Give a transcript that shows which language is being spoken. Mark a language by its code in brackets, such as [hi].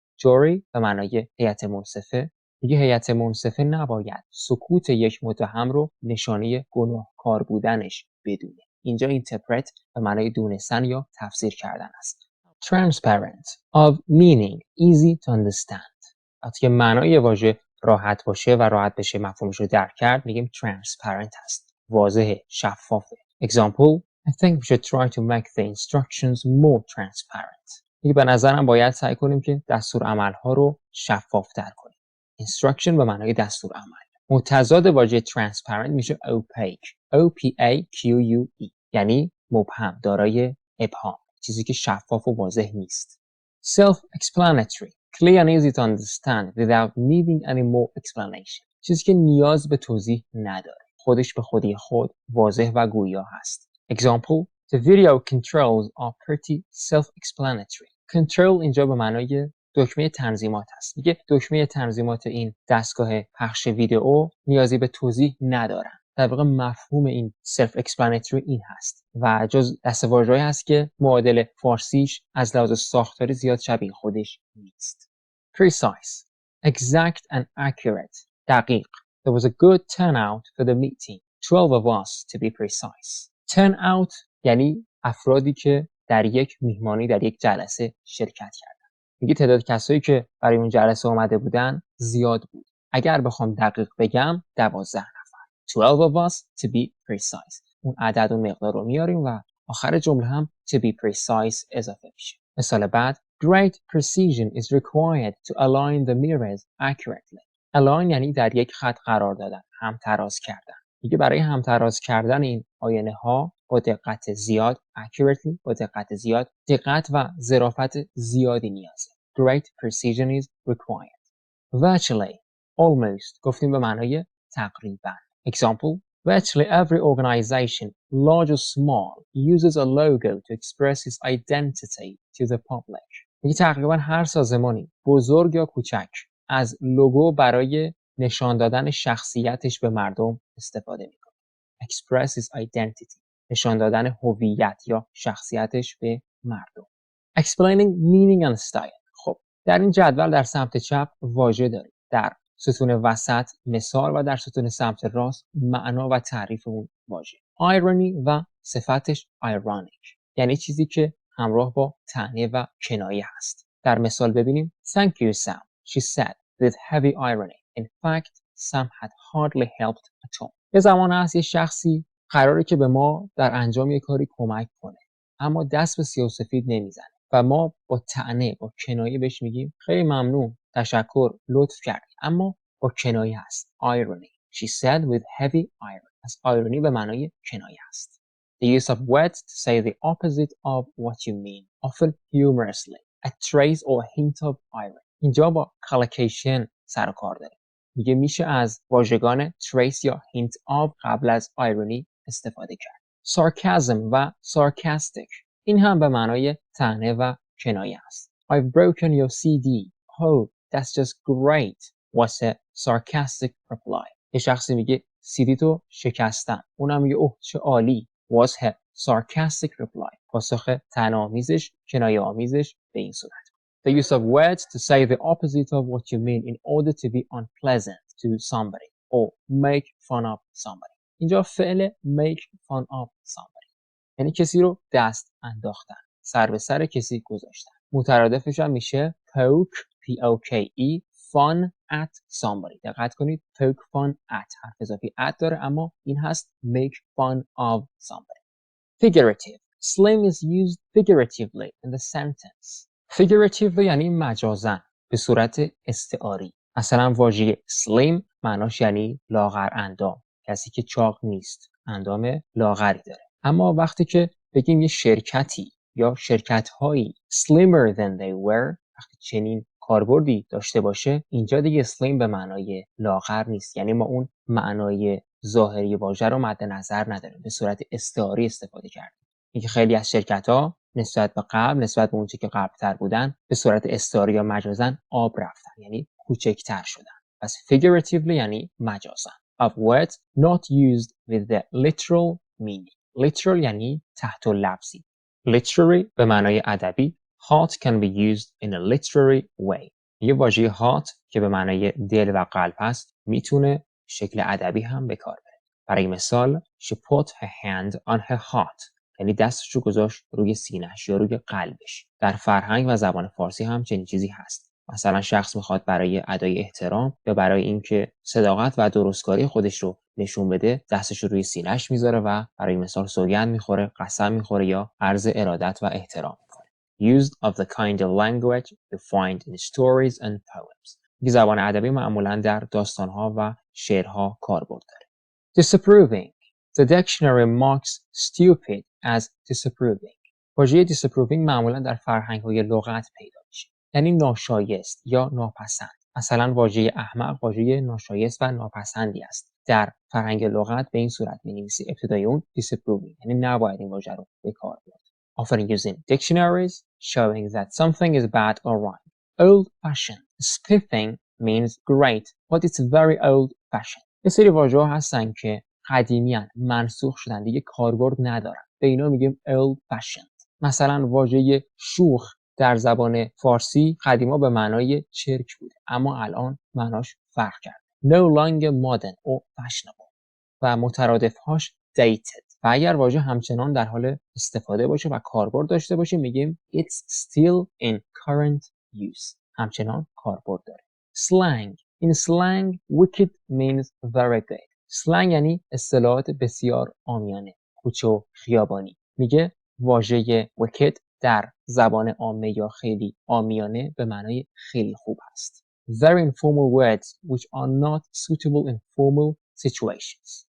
[fa] jury به معنای هیئت منصفه میگه هیئت منصفه نباید سکوت یک متهم رو نشانه گناهکار بودنش بدونه. اینجا interpret به معنای دونستن یا تفسیر کردن است. [en] Transparent of meaning easy to understand. [fa] وقتی که معنای واژه راحت باشه و راحت بشه مفهومش رو درک کرد میگیم transparent هست. واضح، شفافه. [en] Example, I think we should try to make the instructions more transparent. [fa] میگه به نظرم باید سعی کنیم که دستورالعمل‌ها رو شفاف‌تر کنیم. Instruction به معنای دستورالعمل. متضاد واژه transparent میشه opaque. O-P-A-Q-U-E. یعنی مبهم، دارای ابهام. چیزی که شفاف و واضح نیست. Self-explanatory. [en] Clear and easy to understand without needing any more explanation. [fa] چیزی که نیاز به توضیح نداره. خودش به خودی خود واضح و گویا هست. [en] Example, the video controls are pretty self-explanatory. [fa] Control اینجا به معنای دکمه تنظیمات هست. میگه دکمه تنظیمات این دستگاه پخش ویدئو نیازی به توضیح ندارن. در واقع مفهوم این self-explanatory این هست و جز دسته‌واژه‌ای هست که معادل فارسیش از لحاظ ساختاری زیاد شبیه خودش نیست. [en] Precise, exact and accurate. [fa] دقیق. [en] There was a good turnout for the meeting. 12 of us to be precise. [fa] Turnout یعنی افرادی که در یک میهمانی در یک جلسه شرکت کردن. میگه تعداد کسایی که برای اون جلسه اومده بودن زیاد بود. اگر بخوام دقیق بگم 12 نفر. [en] 12 of us to be precise. [fa] اون عدد و مقدار رو میاریم و آخر جمله هم [en] to be precise [fa] اضافه میشه. مثال بعد [en] Great precision is required to align the mirrors accurately. [fa] align یعنی در یک خط قرار دادن، همتراز کردن. میگه برای همتراز کردن این آینه ها با دقت زیاد accurately با دقت زیاد دقت و ظرافت زیادی نیازه. [en] Great precision is required. [fa] Virtually almost گفتیم به معنای تقریبا. [en] Example, virtually every organization, large or small, uses a logo to express its identity to the public. [fa] میگه تقریبا هر سازمانی بزرگ یا کوچک از لوگو برای نشان دادن شخصیتش به مردم استفاده میکنه. [en] Express its identity. [fa] نشان دادن هویت یا شخصیتش به مردم. [en] Explaining meaning and style. [fa] خب در این جدول در سمت چپ واژه داریم. در ستون وسط مثال و در ستون سمت راست معنا و تعریف اون واژه. Irony و صفتش ironic. یعنی چیزی که همراه با طعنه و کنایه هست. در مثال ببینیم [en] Thank you Sam, she said with heavy irony. In fact, Sam had hardly helped at all. [fa] یه زمان هست یه شخصی قراره که به ما در انجام یه کاری کمک کنه اما دست به سیاه و سفید نمیزنه و ما با طعنه با کنایه بهش میگیم خیلی ممنون، تشکر، لطف کردی، اما با کنایه هست. [en] Irony. She said with heavy irony. [fa] از irony به معنای کنایه است. [en] The use of words to say the opposite of what you mean, often humorously. A trace or hint of irony. [fa] اینجا با collocation سر و کار داره. میگه میشه از واژگان trace یا hint of قبل از irony استفاده کرد. [en] Sarcasm و sarcastic. [fa] این هم به معنای طعنه و کنایه است. [en] I've broken your CD. Oh, that's just great. Was a sarcastic reply. [fa] یه شخصی میگه CD تو شکستم. اونم میگه اوه چه عالی. [en] Was a sarcastic reply. [fa] پاسخ طعنه‌آمیزش، کنایه آمیزش به این صورت. [en] The use of words to say the opposite of what you mean in order to be unpleasant to somebody or make fun of somebody. [fa] اینجا فعل make fun of somebody. یعنی کسی رو دست انداختن، سر به سر کسی گذاشتن. مترادفش هم میشه poke P-O-K-E fun at somebody. دقت کنید poke fun at حرف اضافی at داره اما این هست make fun of somebody. [en] Figurative. Slang is used figuratively in the sentence. [fa] Figurative یعنی مجازاً به صورت استعاری. مثلا واژه slim معناش یعنی لاغر اندام، کسی که چاق نیست، اندام لاغری داره. اما وقتی که بگیم یه شرکتی یا شرکت‌هایی [en] slimmer than they were، [fa] وقتی چنین کاربردی داشته باشه، اینجا دیگه slim به معنای لاغر نیست، یعنی ما اون معنای ظاهری واژه رو مد نظر نداریم، به صورت استعاری استفاده کردیم. اینکه خیلی از شرکت‌ها نسبت به قبل، نسبت به اون چیزی که قبل‌تر بودن، به صورت استعاری یا مجازاً آب رفتن، یعنی کوچکتر شدن. پس figuratively یعنی مجازاً. [en] of words not used with the literal meaning. [fa] literal یعنی تحت لفظی. literary به معنای ادبی. [en] heart can be used in a literary way. [fa] یه واژه heart که به معنای دل و قلب هست میتونه شکل ادبی هم به کار بره. برای مثال [en] she put her hand on her heart [fa] یعنی دستش رو گذاشت روی سینه‌اش یا روی قلبش. در فرهنگ و زبان فارسی هم چنین چیزی هست. مثلا شخص میخواد برای ادای احترام یا برای اینکه صداقت و درستکاری خودش رو نشون بده دستش رو روی سینه‌اش میذاره و برای مثال سوگند میخوره، قسم میخوره یا عرض ارادت و احترام میکنه. [en] Used of the kind of language defined in stories and poems. [fa] این زبان ادبی معمولا در داستان‌ها و شعرها کاربرد داره. [en] Disapproving. The dictionary marks stupid as disapproving. [fa] واژه disapproving معمولا در فرهنگ‌های لغت پیدا میشه. یعنی ناشایست یا ناپسند. مثلا واژه احمق واژه ناشایست و ناپسندی است. در فرهنگ لغت به این صورت می‌نویسی ابتدای اون disapproving یعنی نباید این واژه رو به کار برد. [en] Often used in dictionaries showing that something is bad or wrong. Old-fashioned. Spiffing means great but it's very old-fashioned. [fa] یه سری واژه‌ها هستن که قدیمی‌اند، منسوخ شدن، دیگه کاربرد ندارن. به اینا میگیم old-fashioned. مثلا واژه شوخ در زبان فارسی قدیما به معنای چرک بوده اما الان معناش فرق کرد. [en] No longer modern or fashionable. [fa] و مترادف‌هاش dated. و اگر واژه همچنان در حال استفاده باشه و کاربرد داشته باشه میگیم [en] it's still in current use. [fa] همچنان کاربرد داره. Slang. [en] In slang, wicked means very good. [fa] slang یعنی اصطلاحات بسیار عامیانه، کوچه خیابانی. میگه واژه wicked در زبان عامه یا خیلی عامیانه به معنای خیلی خوب است. [en] Very informal words which are not suitable in formal situations.